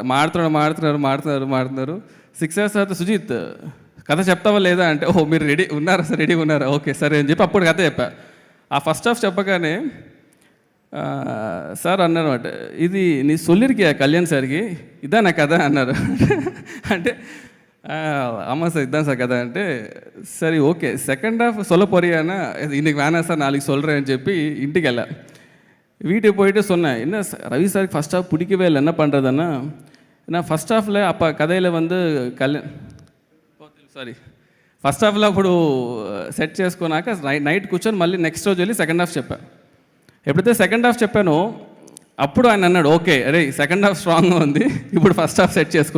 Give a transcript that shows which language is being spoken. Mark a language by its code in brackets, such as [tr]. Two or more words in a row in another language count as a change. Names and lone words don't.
[te] మాడుతున్నారు 6 hours తర్వాత సుజిత్ కథ చెప్తావా లేదా అంటే, ఓహో మీరు రెడీగా ఉన్నారా, ఓకే సరే అని చెప్పి అప్పుడు కథ చెప్పా. ఆ [en] first half [te] చెప్పగానే సార్ అన్నారన్నమాట, ఇది [ta] நீ சொல்லிருக்கியா [te] కళ్యాణ్ సార్కి ఇదా నా కథ అన్నారు. [ta] అంటే ஆமாம் சார் இதுதான் சார் கதை అంటే சரி ஓகே [en] second half [ta] சொல்ல போறியானா இன்னைக்கு வேணாம் சார் நாளைக்கு சொல்கிறேன்னு [te] చెప్పి ఇంటికి వెళ్ళా. [ta] வீட்டுக்கு போயிட்டு சொன்னேன், என்ன ரவி சாருக்கு ஃபஸ்ட் ஹாஃப் பிடிக்கவே இல்லை, என்ன பண்ணுறதுன்னா நான் [te] ఫస్ట్ హాఫ్లో அப்போ కథలో ఫస్ట్ హాఫ్లో అప్పుడు సెట్ చేసుకున్నాక నైట్ కూర్చొని మళ్ళీ నెక్స్ట్ రోజు వెళ్ళి సెకండ్ హాఫ్ చెప్పా. ఎప్పుడైతే [en] second half [te] చెప్పానో అప్పుడు ఆయన అన్నాడు, ఓకే అరే సెకండ్ హాఫ్ స్ట్రాంగ్గా ఉంది, ఇప్పుడు [en] first half set [te] చేసుకుందాం.